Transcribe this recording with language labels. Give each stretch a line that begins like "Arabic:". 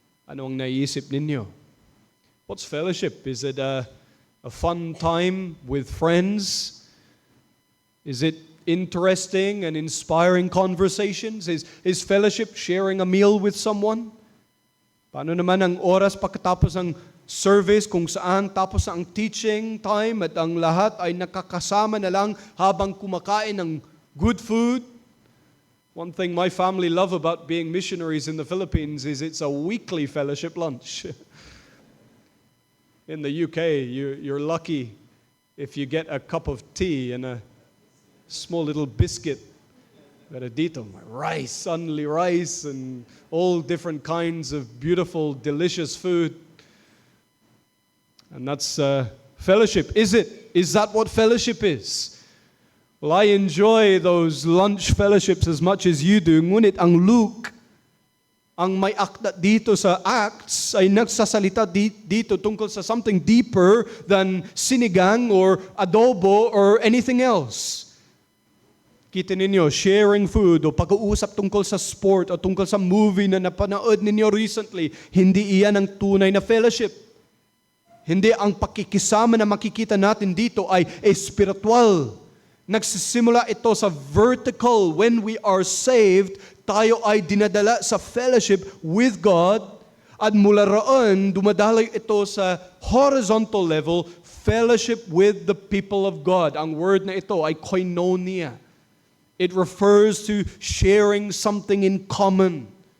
Filipino: Ano ang naiisip ninyo?
English: What's fellowship? Is it a fun time with friends? Is it interesting and inspiring conversations? Is fellowship sharing a meal with someone?
Filipino: Paano naman ang oras pagkatapos ng service kung saan tapos ang teaching time at ang lahat ay nakakasama na lang habang kumakain ng good food?
English: One thing my family love about being missionaries in the Philippines is it's a weekly fellowship lunch. In the UK, you're lucky if you get a cup of tea and a small little biscuit.
Filipino: Pero dito,
English: rice, suddenly rice, and all different kinds of beautiful, delicious food. And that's fellowship. Is it? Is that what fellowship is? Well, I enjoy those lunch fellowships as much as you do.
Filipino: Ngunit ang Luke, ang may akda dito sa Acts ay nagsasalita dito tungkol sa
English: something deeper than sinigang or adobo or anything else.
Filipino: Kita ninyo,
English: sharing food
Filipino: o pag-uusap tungkol sa sport o tungkol sa movie na napanood ninyo recently, hindi iyan ang tunay na fellowship. Hindi ang pakikisama na makikita natin dito ay espiritual. Nagsisimula ito sa
English: vertical. When we are saved,
Filipino: tayo ay dinadala sa
English: fellowship with God.
Filipino: At mula roon, dumadaloy ito sa
English: horizontal level, fellowship with the people of God.
Filipino: Ang word na ito ay koinonia.
English: It refers to sharing something in common.